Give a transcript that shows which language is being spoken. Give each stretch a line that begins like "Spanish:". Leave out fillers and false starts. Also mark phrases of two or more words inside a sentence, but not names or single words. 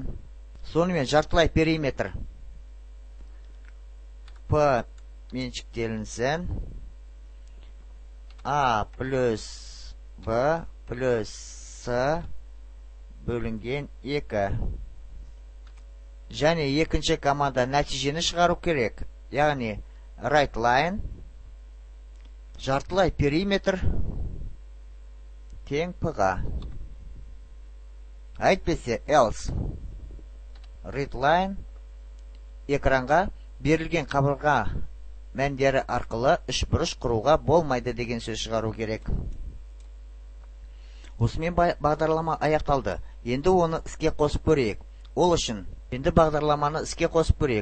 Kazakh: Сонымен жартылай периметр P меншіктелінсін A плюс B плюс C бөлінген 2. Және екінші команда нәтижені шығару керек. Яғни
English: write line
Kazakh: жартылай периметр тең P-ға. Әйтпесе
English: else read line
Kazakh: экранға берілген қабырға мәндері арқылы үшбұрыш құруға болмайды деген сөз шығару керек. Осымен бағдарлама аяқталды. Енді оны іске қосып көрейік. Ол үшін енді бағдарламаны іске қосып көрейік.